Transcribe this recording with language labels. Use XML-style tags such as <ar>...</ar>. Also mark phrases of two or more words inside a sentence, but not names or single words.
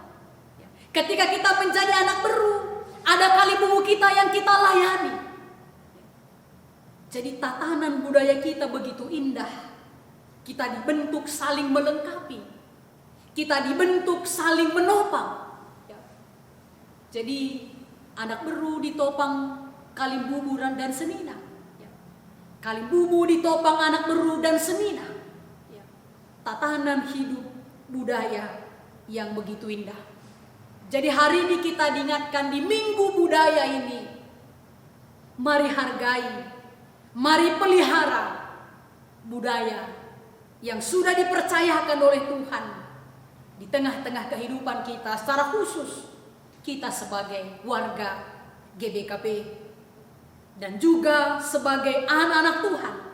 <id>Ketika kita menjadi anak beru, ada kalimbubu kita yang kita layani. Jadi tatanan budaya kita begitu indah. Kita dibentuk saling melengkapi. Kita dibentuk saling menopang. Jadi anak beru ditopang kalimbubu dan senina. Kalimbubu ditopang anak beru dan senina. Tatanan hidup budaya yang begitu indah. Jadi hari ini kita diingatkan di Minggu Budaya ini, mari hargai, mari pelihara budaya yang sudah dipercayakan oleh Tuhan di tengah-tengah kehidupan kita, secara khusus kita sebagai warga GBKP dan juga sebagai anak-anak Tuhan.</id>